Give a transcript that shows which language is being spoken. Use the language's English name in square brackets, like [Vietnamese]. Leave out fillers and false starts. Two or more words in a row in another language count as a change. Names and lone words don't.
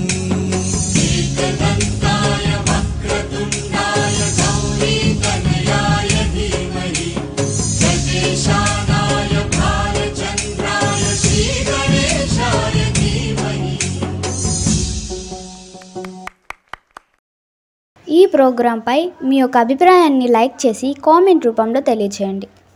[Sanskrit] एकदन्ताय वक्रतुण्डाय गौरीतनयाय धीमहि गजेशानाय भालचन्द्राय श्रीगणेशाय धीमहि। [Telugu] ఈ ప్రోగ్రాంపై మీ యొక్క అభిప్రాయాన్ని లైక్ చేసి కామెంట్ రూపంలో తెలియజేయండి.